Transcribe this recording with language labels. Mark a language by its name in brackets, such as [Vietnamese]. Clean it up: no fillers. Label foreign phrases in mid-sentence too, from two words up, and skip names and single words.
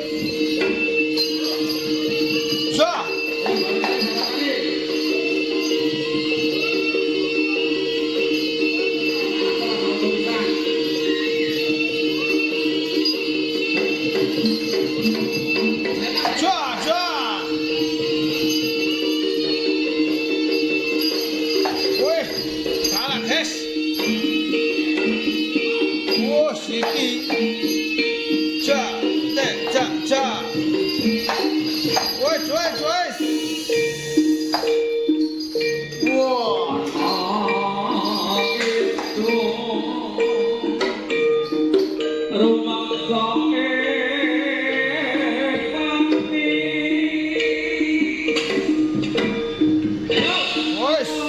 [Indonesian] Sya. Sya, sya. Wih, kalah guys. Oh, Siti. Ja, te, ja, ja. Wih, wih, wih. Wah. Wih.